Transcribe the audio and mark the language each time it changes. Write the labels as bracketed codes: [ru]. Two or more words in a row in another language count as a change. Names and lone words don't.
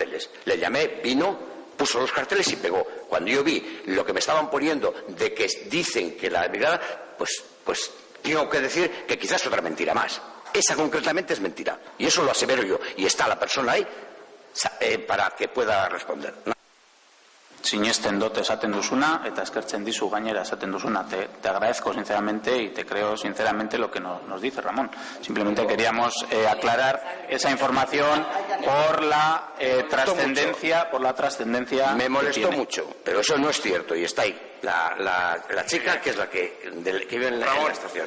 [es] Le llamé, vino, puso los carteles y pegó. Cuando yo vi lo que me estaban poniendo de que dicen que la brigada, pues tengo que decir que quizás otra mentira más. Esa concretamente es mentira. Y eso lo asevero yo. Y está la persona ahí para que pueda responder. [eu] Sinesten dut esaten duzuna, eta eskertzen dizu gainera esaten duzuna. [es] Te agradezco sinceramente y te creo sinceramente lo que nos dice Ramón. Simplemente queríamos aclarar esa información por la trascendencia. Me molestó mucho, pero eso no es cierto y está ahí. La chica que es la que vive en la estación.